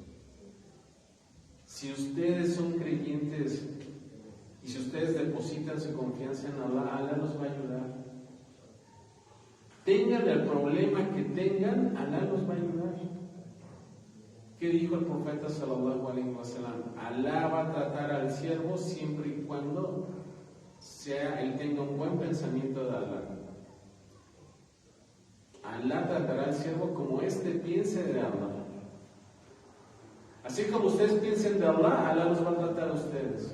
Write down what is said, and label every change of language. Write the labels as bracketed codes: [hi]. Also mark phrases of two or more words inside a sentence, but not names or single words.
[es] Si ustedes son creyentes y si ustedes depositan su confianza en Alá, Alá los va a ayudar. Tengan el problema que tengan, Alá los va a ayudar. ¿Qué dijo el profeta [ar] صلى الله عليه وسلم? [es] Alá va a tratar al siervo siempre y cuando él tenga un buen pensamiento de Alá. Alá tratará al siervo como éste piense de Alá. Así como ustedes piensen de Alá, Alá los va a tratar a ustedes.